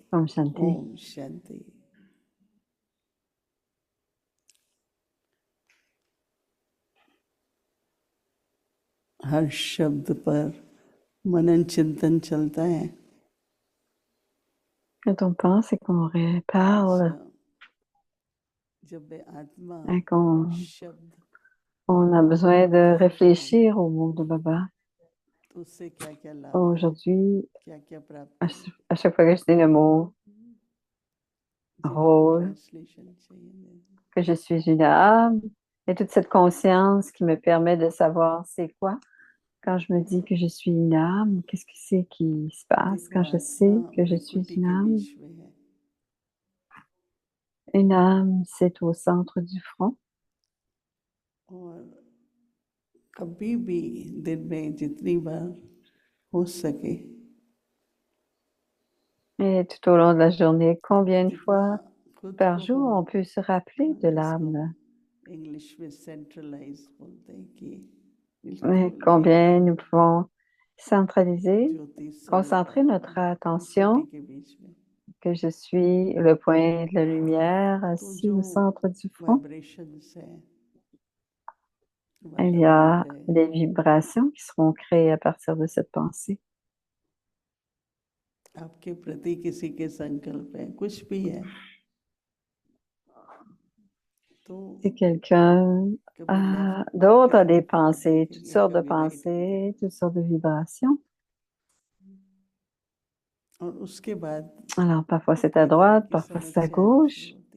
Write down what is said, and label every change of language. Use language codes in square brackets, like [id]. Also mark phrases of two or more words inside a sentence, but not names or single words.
[hi] Om Shanti. Om Shanti. हर शब्द पर मनन चिंतन चलता है. [fr] Quand on pense et qu'on parle, et qu'on a besoin de réfléchir au mot de Baba. Aujourd'hui, à chaque fois que je dis le mot rôle, que je suis une âme, et toute cette conscience qui me permet de savoir c'est quoi. Quand je me dis que je suis une âme, qu'est-ce que c'est qui se passe quand je sais que je suis une âme? Une âme, c'est au centre du front. [hi] कभी भी दिन में जितनी बार हो सके. [fr] Et tout au long de la journée, combien de fois par jour on peut se rappeler de l'âme? Et combien nous pouvons centraliser, concentrer notre attention, que je suis le point de la lumière assis au centre du front. Il y a des vibrations qui seront créées à partir de cette pensée. [hi] आपके प्रति किसी के संकल्प है, कुछ भी है. [fr] Si quelqu'un d'autre a des pensées, toutes sortes de pensées, toutes sortes de vibrations. Alors parfois c'est à droite, parfois c'est à gauche.